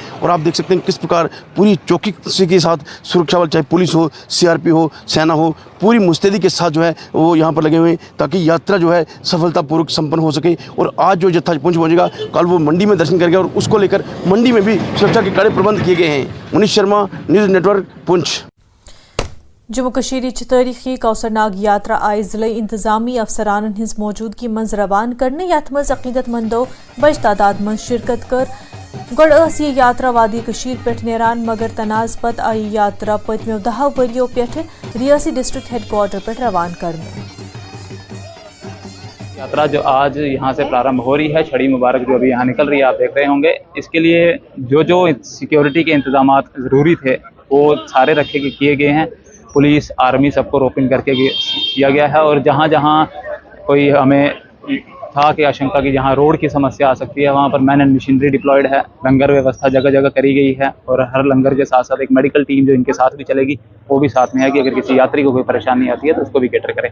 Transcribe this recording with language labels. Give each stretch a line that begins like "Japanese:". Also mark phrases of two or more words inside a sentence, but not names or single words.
Hindi: और आप देख सकते हैं किस प्रकार पूरी चौकी के साथ सुरक्षा बल, चाहे पुलिस हो, सीआरपी हो, सेना हो, पूरी मुस्तैदी के साथ जो है वो यहाँ पर लगे हुए हैं, ताकि यात्रा जो है सफलतापूर्वक संपन्न हो सके। और आज जो जत्था पुंछ पहुंचेगा, कल वो मंडी में दर्शन करेगा और उसको लेकर मंडी में भी सुरक्षा के कड़े प्रबंध किए गए हैं। मनीष शर्मा, न्यूज़ नेटवर्क, पुंछ।
Kashmiri: जम्मू कश्मीर तारीखी कौसरनाग यात्रा आय जिले इंतजामी अफसरान हिंस मौजूदगी मज रवान करने यथ मज अकीदतमंदों बज तादाद मज शिरकत कर। गोड़ ये यात्रा वादी कशीर पे नेरान, मगर तनाज पत आई यात्रा पतमो 10 वरियों पे रियासी
English: district headquarter
Kashmiri: पर रवान करने।
Hindi: यात्रा जो आज यहाँ से प्रारंभ हो रही है, छड़ी मुबारक जो अभी यहाँ निकल रही है, आप देख रहे होंगे। इसके लिए जो सिक्योरिटी के इंतजाम ज़रूरी थे वो सारे किए गए हैं। पुलिस, आर्मी सबको रोपिंग करके किया गया है और जहाँ जहाँ कोई हमें था कि आशंका की जहाँ रोड की समस्या आ सकती है वहाँ पर
English: man and machinery deployed
Hindi: है, लंगर व्यवस्था जगह जगह करी गई है और हर लंगर के साथ साथ एक
English: medical team
Hindi: जो इनके साथ भी चलेगी वो भी साथ में है कि अगर किसी यात्री को कोई परेशानी आती है तो उसको भी कैटर करें।